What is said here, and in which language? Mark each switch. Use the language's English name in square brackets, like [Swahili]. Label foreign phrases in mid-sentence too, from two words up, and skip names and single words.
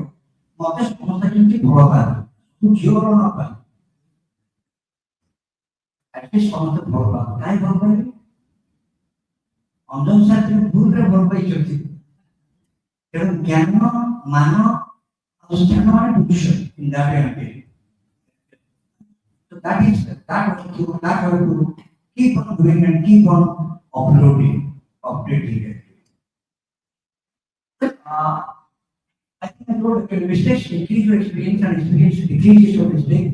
[Odia] ମତେ ସମସ୍ତେ କେମିତି ଭଲ ପାଆନ୍ତି, ମୁଁ ଝିଅ ଭଲ ନ ପାଏ, ଆଟଲିଷ୍ଟ ସମସ୍ତେ ଭଲ ପାଆନ୍ତି। କାହିଁ ଭଲ ପାଇବେ? ଅଞ୍ଜନ ସାର୍ ଭୁଲରେ ଭଲ ପାଇଛନ୍ତି। ତେଣୁ ଜ୍ଞାନ, ମାନ ଆଉ ସ୍ଥାନ ମାନେ ପୁରୁଷ [English] in that way. So that is that how to keep on doing and keep on updating it. I think I wrote mistakes increase your experience and experience decreases your mistake.